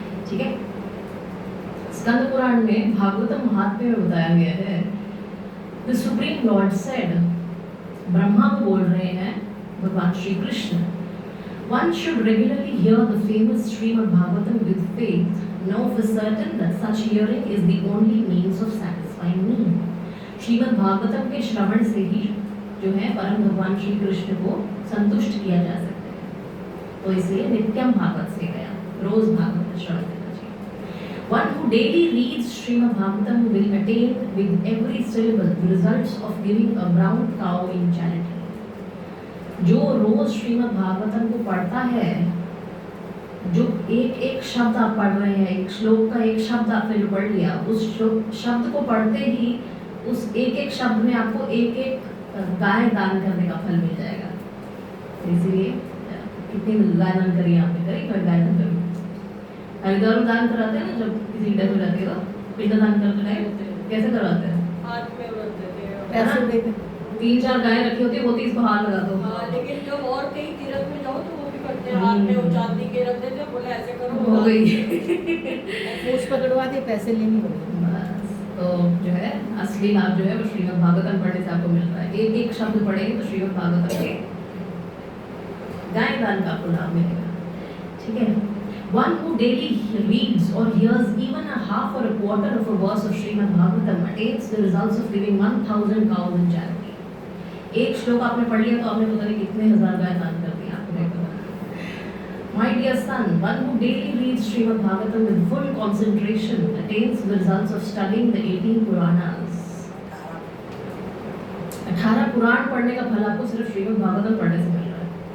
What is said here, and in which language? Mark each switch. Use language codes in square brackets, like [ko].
[hi] ठीक है, स्कंद पुराण में भागवतम महात्म्य में बताया गया है, [en] the supreme lord said, [hi] Brahma को बोल रहे हैं भगवान Shri Krishna, [en] one should regularly hear the famous Srimad Bhagavatam with faith, know for certain that such hearing is the only means of satisfying need. [hi] Shrimad Bhagavatam के श्रवण से ही जो है परम भगवान श्री कृष्ण को संतुष्ट किया जा सकता है, तो इसलिए नित्यम भागवत से गया, रोज भागवत श्रवण करना चाहिए। [en] One who who daily reads Srimad Bhagavatam will attain with every syllable the results of giving a brown cow in charity. [hi] जो रोज श्रीमद् भागवतम को पढ़ता है, जो एक एक शब्द आप पढ़ रहे हैं, एक श्लोक का एक शब्द आपने जो पढ़ लिया, उस शब्द को पढ़ते ही उस एक एक शब्द में आपको एक एक गाय दान करने का फल मिल जाएगा। इसलिए कितनी गाय दान करी आपने? करी? कोई गाय दान करी? हरिद्वार में दान कराते हैं ना, जब किसी डेथ हो जाती है तो पिंड दान करते हैं, कैसे करवाते हैं? हाथ में रखते थे, पैसे देके 3-4 गाय रखी होती है, वो 30 को हाथ लगा दो। हाँ, लेकिन जब और कहीं तीर्थ में जाओ तो वो भी करते हैं, हाथ में वो चांदी के रखते थे, बोले ऐसे करो हो गई। पूछ पकड़वा दिए, पैसे लेनी पड़ेगी। बस, तो जो है असली लाभ जो है वो श्रीमद् भागवतम पढ़ने से आपको मिल रहा है। एक एक शब्द पढ़ेंगे तो श्रीमद् भागवतम के गाय दान का आपको लाभ मिलेगा। ठीक है। [en] One who daily reads or hears even a half or a quarter of a verse of Srimad Bhagavatam attains the results of giving 1000 cows in charity. [hi] एक श्लोक आपने पढ़ लिया तो आपने पता नहीं कितने हजार गाय दान कर दी, आपको नहीं पता। [en] My dear son, one who daily reads Srimad Bhagavatam with full concentration attains the results of studying the 18 Puranas. [hi] 18 पुराण पढ़ने का फल आपको सिर्फ श्रीमद् भागवतम पढ़ने से मिल रहा है।